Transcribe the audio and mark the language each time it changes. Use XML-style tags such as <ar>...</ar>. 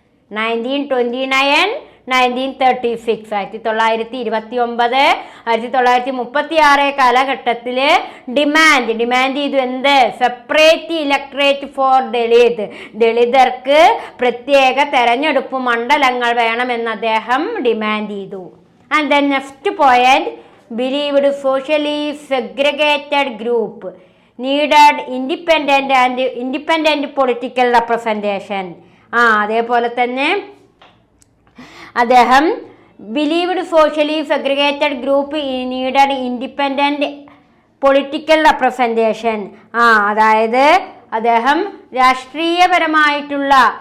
<ml>1929-1936, 1929, 1936 കാലഘട്ടത്തിൽ ഡിമാൻഡ് ചെയ്തു. എന്ത്?</ml> <en>Separate electorate for Dalit.</en> <ml>ദളിതർക്ക് പ്രത്യേക തെരഞ്ഞെടുപ്പ് മണ്ഡലങ്ങൾ വേണമെന്ന് അദ്ദേഹം ഡിമാൻഡ് ചെയ്തു.</ml> <en>And then next point, believed socially segregated group needed independent political representation.</en> <ml>അതേപോലെ തന്നെ അദ്ദേഹം</ml> <en>Believed socially segregated group needed independent political representation.</en> <ml>അതായത് അദ്ദേഹം രാഷ്ട്രീയപരമായിട്ടുള്ള</ml>